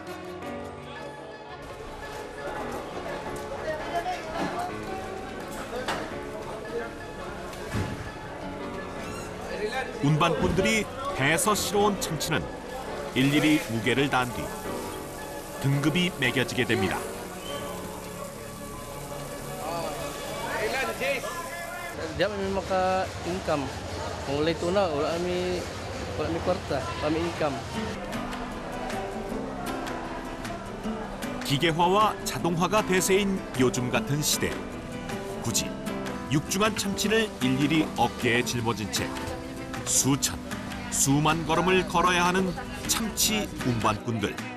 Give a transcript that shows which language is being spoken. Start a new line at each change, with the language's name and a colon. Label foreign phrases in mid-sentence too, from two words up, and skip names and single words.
Korean: 운반꾼들이 배에서 실어온 참치는 일일이 무게를 단 뒤 등급이 매겨지게 됩니다.
Cebuano: Dia kami maka-income. Kung late na, wala kami kwarta, kami income.
Korean: 기계화와 자동화가 대세인 요즘 같은 시대. 굳이 육중한 참치를 일일이 어깨에 짊어진 채 수천, 수만 걸음을 걸어야 하는 참치 운반꾼들.